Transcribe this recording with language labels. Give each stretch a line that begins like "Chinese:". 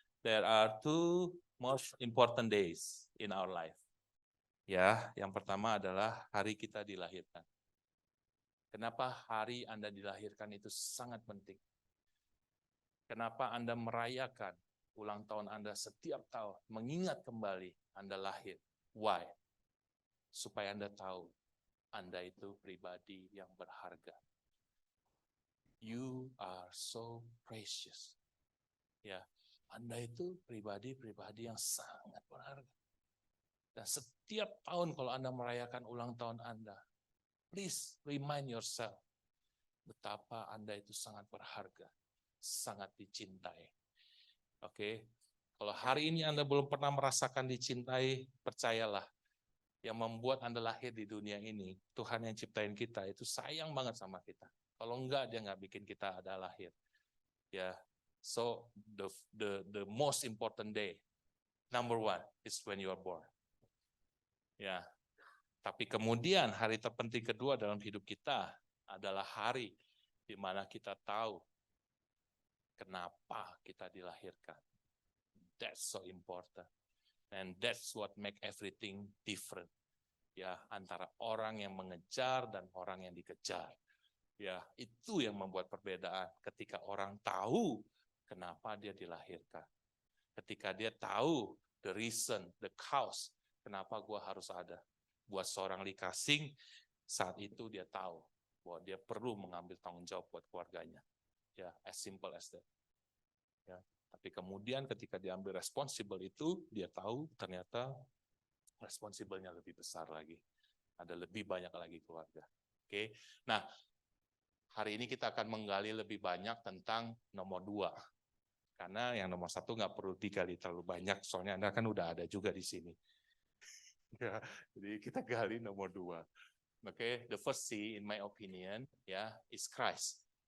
English: There are two most important days in our life.
Indonesian: Ya, yang pertama adalah hari kita dilahirkan. Kenapa hari Anda dilahirkan itu sangat penting? Kenapa Anda merayakan ulang tahun Anda setiap tahun, mengingat kembali Anda lahir?
English: Why?
Indonesian: Supaya Anda tahu Anda itu pribadi yang berharga.
English: You are so precious.
Indonesian: Ya, Anda itu pribadi yang sangat berharga. Dan setiap tahun kalau Anda merayakan ulang tahun Anda,
English: please remind yourself
Indonesian: betapa Anda itu sangat berharga, sangat dicintai. Oke, kalau hari ini Anda belum pernah merasakan dicintai, percayalah, yang membuat Anda lahir di dunia ini, Tuhan yang ciptain kita itu sayang banget sama kita. Kalau enggak, dia nggak bikin kita ada lahir.
English: Ya, so the most important day, number one, is when you are born.
Indonesian: Ya, tapi kemudian hari terpenting kedua dalam hidup kita adalah hari di mana kita tahu kenapa kita dilahirkan.
English: That's so important. And that's what make everything different.
Indonesian: Ya, antara orang yang mengejar dan orang yang dikejar. Ya, itu yang membuat perbedaan ketika orang tahu kenapa dia dilahirkan. Ketika dia tahu
English: the reason, the cause,
Indonesian: kenapa gua harus ada. Buat seorang Lee Ka-shing, saat itu dia tahu bahwa dia perlu mengambil tanggung jawab buat keluarganya. Ya,
English: as simple as that.
Indonesian: Ya, tapi kemudian ketika diambil responsible itu, dia tahu ternyata responsible-nya lebih besar lagi. Ada lebih banyak lagi keluarga. Oke. Nah, hari ini kita akan menggali lebih banyak tentang nomor 2. Karena yang nomor 1 nggak perlu digali terlalu banyak, soalnya Anda kan udah ada juga di sini. Ya, jadi kita gali nomor 2.
English: Oke, the first C in my opinion, ya, is Christ.